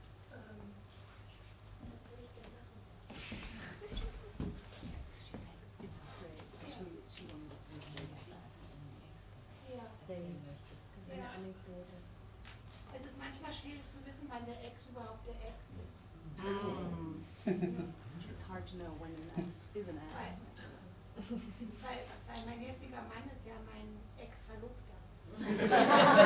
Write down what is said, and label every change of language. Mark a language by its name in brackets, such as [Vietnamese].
[German] Was soll ich denn machen? Ja. Es ist manchmal schwierig zu wissen, wann der Ex überhaupt der Ex ist. [English] It's hard to know when an ex is an ex. [German] Weil mein jetziger Mann ist ja mein Ex-Verlobter.